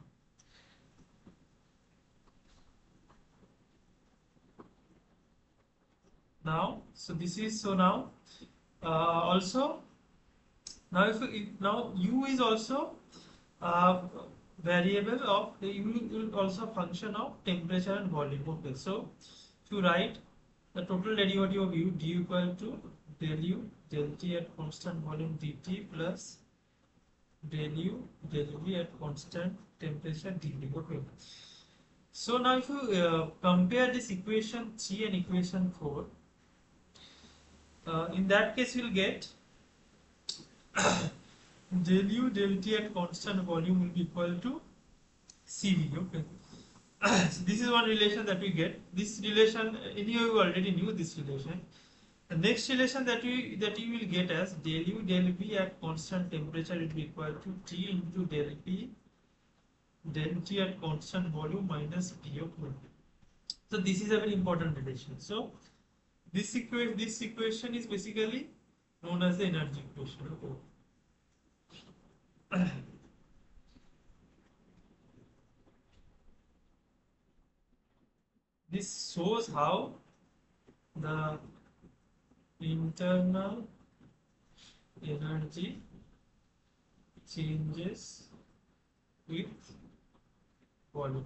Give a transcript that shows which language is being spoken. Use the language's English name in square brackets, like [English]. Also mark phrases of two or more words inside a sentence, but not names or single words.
[English] Now, so this is so now also now now U is also variable of the U will also function of temperature and volume. Okay, so to write the total derivative of U, d equal to del U del T at constant volume dt plus del U del V at constant temperature dV. Okay. So now if you compare this equation 3 and equation 4, in that case you will get del U del T at constant volume will be equal to Cv. Okay. So this is one relation that we get. This relation, anyway, you already knew this relation. The next relation that you will get as del U del V at constant temperature will be equal to T into del P del T at constant volume minus P of volume. So this is a very important relation. So this equation is basically known as the energy equation. Okay. This shows how the internal energy changes with volume.